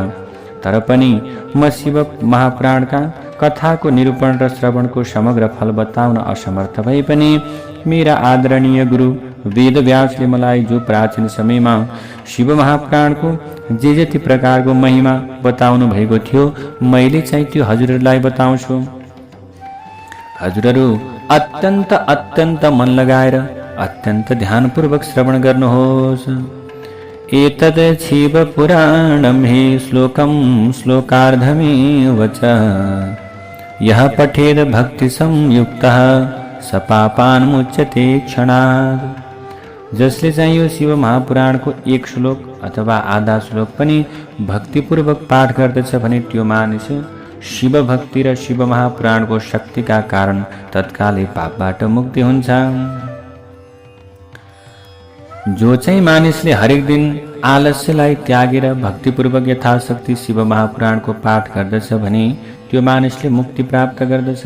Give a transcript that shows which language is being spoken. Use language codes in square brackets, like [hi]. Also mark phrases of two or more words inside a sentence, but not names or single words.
[ne] तर पनि म शिव महापुराणका कथाको निरूपण र श्रवणको समग्र फल बताउन असमर्थ भए पनि मेरा आदरणीय गुरु वेदव्यासले मलाई जो प्राचीन समयमा शिव महापुराणको जे जति प्रकारको महिमा बताउनु भएको थियो मैले चाहिँ त्यो हजुरहरूलाई बताउँछु। हजुरहरू अत्यन्त अत्यन्त मन लगाएर अत्यन्त ध्यानपूर्वक श्रवण गर्नुहोस्। [sa] एतद् शिव पुराणं हि श्लोकं श्लोकार्धमेव च यः पठेद भक्ति संयुक्तः स पापान् मुच्यते क्षणात्। [ne] जसले चाहिँ यो शिव महापुराणको एक श्लोक अथवा आधा श्लोक पनि भक्तिपूर्वक पाठ गर्दछ भने त्यो मानिस शिव भक्ति र शिव महापुराणको शक्तिका कारण तत्कालै पापबाट मुक्ति हुन्छ। जो चाहिँ मानिसले हरेक दिन आलस्यलाई त्यागेर भक्तिपूर्वक यथाशक्ति शिव महापुराणको पाठ गर्दछ भने त्यो मानिसले मुक्ति प्राप्त गर्दछ।